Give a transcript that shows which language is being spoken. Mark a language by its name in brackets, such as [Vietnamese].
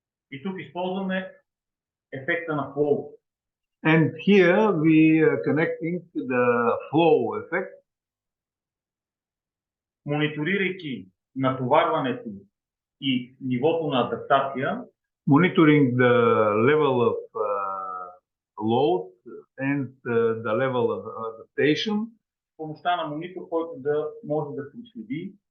[Bulgarian] И тук използваме ефекта на flow. [English] And here we are connecting the flow effect. [Bulgarian] Мониторирайки натоварването и нивото на адаптация, [English] Monitoring the level of load and the level of adaptation. [Bulgarian] с помощта на монитор, който да може да проследи